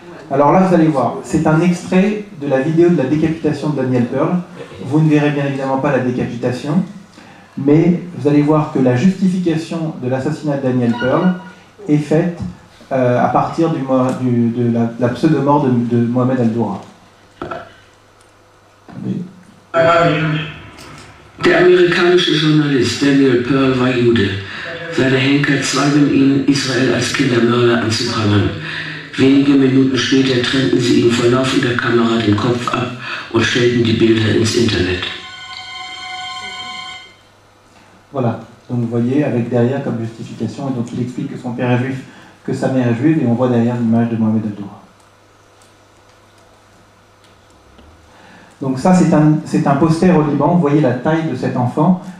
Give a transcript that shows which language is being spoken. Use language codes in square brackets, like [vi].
[fr] Alors là, vous allez voir, c'est un extrait de la vidéo de la décapitation de Daniel Pearl. Vous ne verrez bien évidemment pas la décapitation, mais vous allez voir que la justification de l'assassinat de Daniel Pearl est faite à partir de la pseudo-mort de Mohamed Al-Doura. [de] Der amerikanische Journalist Daniel Pearl war Jude. Seine Henker zwangen ihn, Israel als Kindermörder anzuprangern. Wenige Minuten später trennten sie ihm vor laufender Kamera den Kopf ab und stellten die Bilder ins Internet. [fr] Voilà, donc vous voyez avec derrière comme justification, et donc il explique que son père est juif, que sa mère est juive, et on voit derrière l'image de Mohamed Al-Doura. Donc ça, c'est un poster au Liban. Vous voyez la taille de cet enfant.